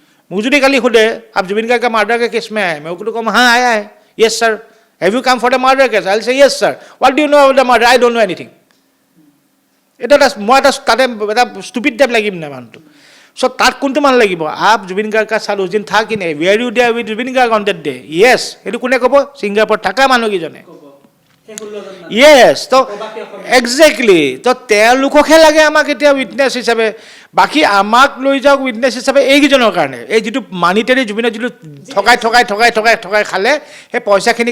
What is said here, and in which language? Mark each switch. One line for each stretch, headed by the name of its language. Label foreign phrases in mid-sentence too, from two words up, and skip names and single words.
Assamese: মোক যদি কালি সোধে
Hindi: आप जुबिन गार्ग का मार्डर का केस में आए
Assamese: মই ওকে কম
Hindi: हाँ आया है
English: Yes sir, have you come for the murder case? I will say yes sir. What do you know about the murder? I don't know anything
Assamese: এটা মই এটা তাতে এটা
English: stupid type
Assamese: লাগিব নাই মানুহটো চ' তাত কোনটো মানুহ লাগিব
Hindi: आप जुबिन गार्ग का साल उस दिन था कि
Assamese: নাই
English: Were you there with Zubeen Garg on that day
Assamese: য়েছ সেইটো কোনে ক'ব ছিংগাপুৰত থকা মানুহকেইজনে য়েছ তো একজেক্টলি তো তেওঁলোককহে লাগে আমাক এতিয়া উইটনেছ হিচাপে বাকী আমাক লৈ যাওক উইটনেছ হিচাপে এইকেইজনৰ কাৰণে এই যিটো মানিটাৰী জুবিনৰ যিটো ঠগাই খালে সেই পইচাখিনি